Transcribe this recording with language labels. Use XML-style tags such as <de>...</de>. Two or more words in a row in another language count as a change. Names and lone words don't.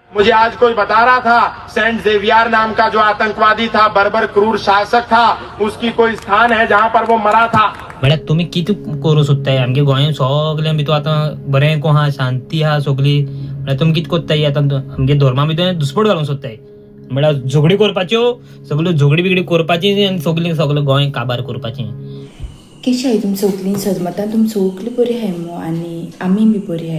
<hi>मुझे आज कोई बता रहा था सेंट जेवियर नाम का जो आतंकवादी था, बर्बर क्रूर शासक था, उसकी कोई स्थान है जहां पर वो मरा था।</hi> <kok>म्हळ्यार तुम्ही किती करू सोदताय? आमगे गोंयांत सगळ्यां भितर आतां बरें को हा, शांती हा सगळी, म्हळ्यार तुमी कितें कोत्ताय? आतां आमगे धर्मा भितर दुस्पट घालूंक सोदताय, म्हळ्यार झगडी करपाच्यो, सगळ्यो झगडी बिगडी करपाची आनी सगळें गोंय काबार करपाचें. कशी आहे तुमी सगळीं सजमतां? तुमी सगळीं बरी आहाय मो आनी आमी बी बरी आहाय.</kok>